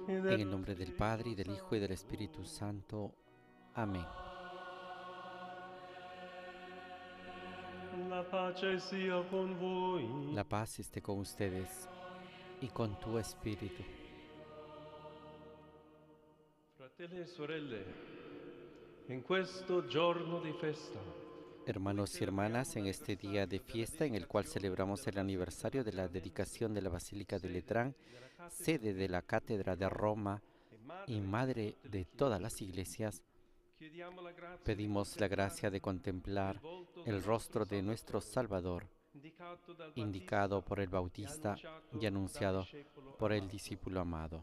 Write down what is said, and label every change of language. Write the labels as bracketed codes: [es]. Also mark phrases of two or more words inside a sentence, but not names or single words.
[es] En el nombre del Padre, y del Hijo, y del Espíritu Santo. Amén. [it] La pace sia con voi. [es] La paz esté con ustedes y con tu espíritu. [it] Fratelli e sorelle, in questo giorno di festa, [es] Hermanos y hermanas, en este día de fiesta en el cual celebramos el aniversario de la dedicación de la Basílica de Letrán, sede de la Cátedra de Roma y madre de todas las iglesias, pedimos la gracia de contemplar el rostro de nuestro Salvador, indicado por el Bautista y anunciado por el discípulo amado.